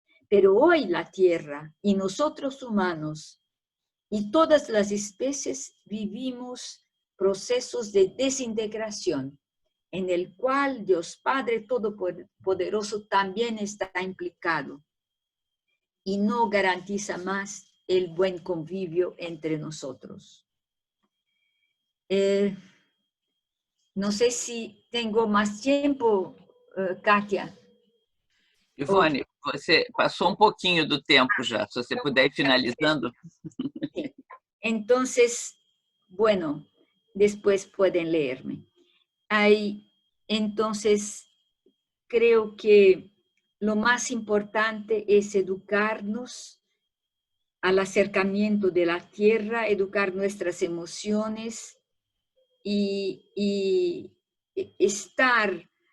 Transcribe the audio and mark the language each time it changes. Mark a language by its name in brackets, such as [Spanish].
[Spanish] Pero hoy la tierra y nosotros humanos y todas las especies vivimos procesos de desintegración, en el cual Dios Padre Todopoderoso también está implicado y no garantiza más el buen convivio entre nosotros. No sé si tengo más tiempo, Kátia. [Portuguese] Ivone, você passou um pouquinho do tempo já, se você puder ir finalizando. [Spanish] Entonces, bueno, después pueden leerme. Entonces, creo que lo más importante es educarnos al acercamiento de la tierra, educar nuestras emociones y estar